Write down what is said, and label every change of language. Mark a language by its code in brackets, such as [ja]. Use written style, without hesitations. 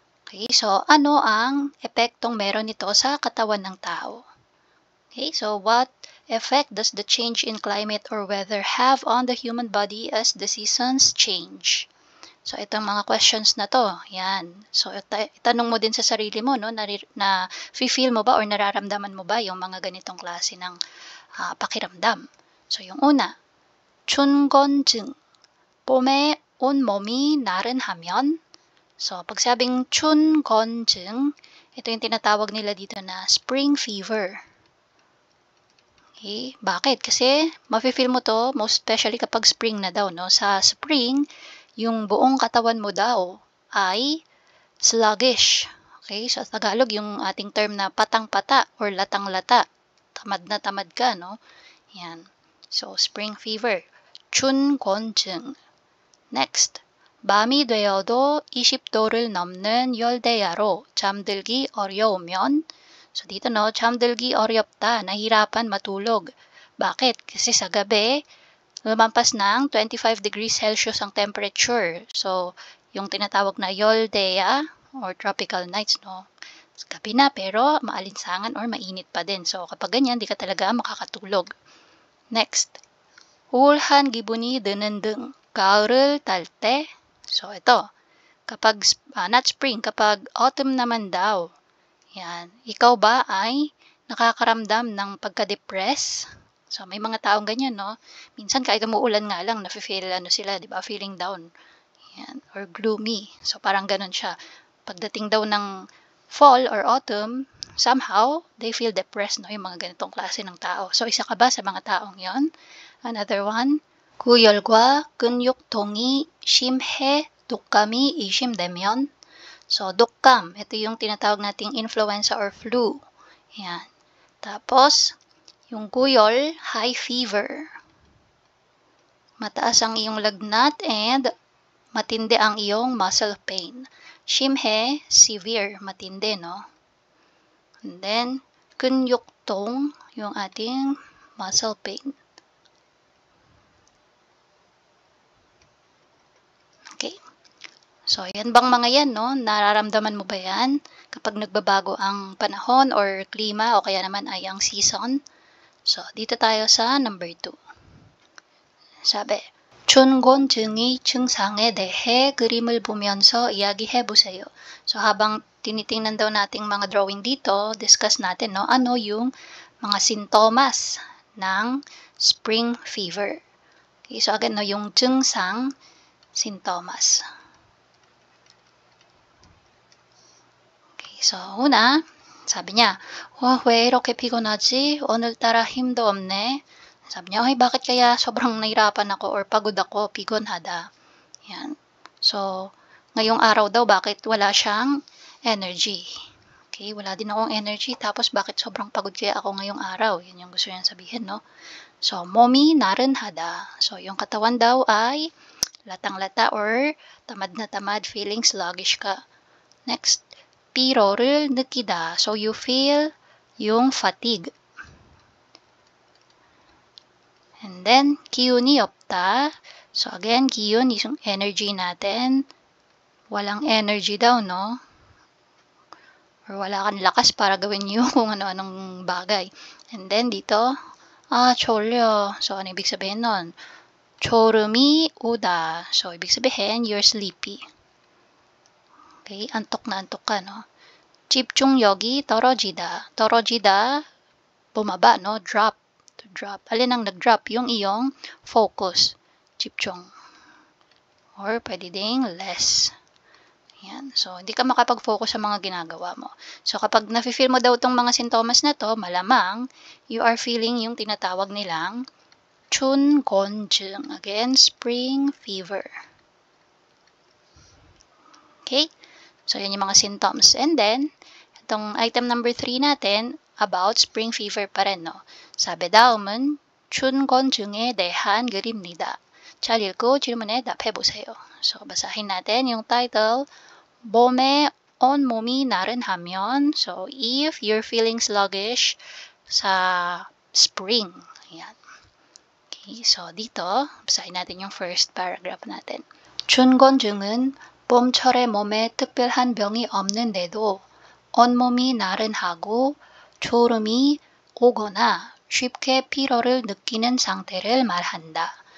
[tl] Okay, so ano ang epektong meron nito sa katawan ng tao? [en] Okay, so what effect does the change in climate or weather have on the human body as the seasons change? [tl] So itong mga questions na to, yan. So itanong mo din sa sarili mo, no, na feel mo ba or nararamdaman mo ba yung mga ganitong klase ng pakiramdam? So yung una, [ko] 춘곤증, 봄에 온 몸이 나른하면. [tl] So, pag sabing 춘곤증, ito yung tinatawag nila dito na spring fever. Okay, bakit? Kasi mafe-feel mo to, most especially kapag spring na daw, no? Sa spring, yung buong katawan mo daw ay sluggish. Okay, so Tagalog yung ating term na patang-pata or latang-lata. Tamad na tamad ka, no? Yan. So, spring fever. [ko] 춘곤증. Next. 밤이 되어도 20도를 넘는 열대야로 잠들기 어려우면, so dito no, 잠들기 어렵다, [tl] nahirapan matulog. Bakit? Kasi sa gabi, lumampas ng 25 degrees Celsius ang temperature. So, yung tinatawag na 열대야 or tropical nights, no? Gabi na pero maalinsangan or mainit pa din. So, kapag ganyan, di ka talaga makakatulog. Next. [ko] 우울한 기분이 드는 등 가을을 탈 때. [tl] So, ito. Kapag, not spring, kapag autumn naman daw. Yan. Ikaw ba ay nakakaramdam ng pagka-depress? So, may mga taong ganyan, no? Minsan, kahit umuulan nga lang, nafe-feel, sila, di ba? Feeling down. Yan. Or gloomy. So, parang ganun siya. Pagdating daw ng [en] fall or autumn, somehow, they feel depressed, no? [tl] Yung mga ganitong klase ng tao. So, isa ka ba sa mga taong yon? Another one. [ko] 구열과 근육통이 심해 독감이 의심되면. [tl] So, 독감, ito yung tinatawag nating influenza or flu. Yan. Tapos, yung kuyol, high fever. Mataas ang iyong lagnat and matindi ang iyong muscle pain. 심해, severe, matindi, no? And then, 근육통, yung ating muscle pain. Okay. So, yan bang mga yan, no? Nararamdaman mo ba yan kapag nagbabago ang panahon or klima o kaya naman ay ang season? So, dito tayo sa number 2. [ko] Sabi, 춘곤증의 증상에 대해 그림을 보면서 이야기해 보세요. [tl] So, habang tinitingnan daw nating mga drawing dito, discuss natin, no? Ano yung mga sintomas ng spring fever. Okay, so again, no, yung 증상, sintomas. Okay, so una, sabi niya, [ko] 왜 이렇게 피곤하지? 오늘따라 힘도 없네. [tl] Sabi niya, bakit kaya sobrang nahirapan ako or pagod ako, pigonhada. Yan. So, ngayong araw daw, bakit wala siyang energy? Okay, wala din akong energy, tapos bakit sobrang pagod kaya ako ngayong araw? Yan yung gusto niyang sabihin, no? So, 몸이 나른하다. So, yung katawan daw ay latang-lata or tamad na tamad, feeling sluggish ka. [ko] Next, 피로를 느끼다. [en] So, you feel yung fatigue. And then, [ko] 기운이 없다. [tl] So, again, 기운 is yung energy natin. Walang energy daw, no? Or wala kang lakas para gawin yung kung ano-anong bagay. [en] And then, dito, 졸려. [tl] So, ano ibig sabihin nun? [ko] 졸음이 오다. [tl] So, ibig sabihin, [en] you're sleepy. [tl] Okay, antok na antok ka, no? [ko] 집중력이 떨어지다. [tl] 떨어지다, bumaba, no? Drop. To drop. Alin ang nag-drop? Yung iyong focus. 집중. Or pwede ding less. Yan. So, hindi ka makapag-focus sa mga ginagawa mo. So, kapag nafe-feel mo daw itong mga sintomas na to, malamang you are feeling yung tinatawag nilang 춘곤증. Again, spring fever. Okay? So, yan yung mga symptoms. And then, itong item number 3 natin, about spring fever pa rin, no? [ko] 사배 다음은 춘곤증에 대한 글입니다. 잘 읽고 질문에 답해보세요. [tl] So, basahin natin yung title, [ko] 봄에 온몸이 나른하면, [tl] so, if you're feeling sluggish sa spring. Ayan. Okay, so dito, basahin natin yung first paragraph natin. [ko] 춘곤증은 봄철에 몸에 특별한 병이 없는데도 온몸이 나른하고 졸음이 오거나 쉽게 피로를 느끼는 상태를 말한다.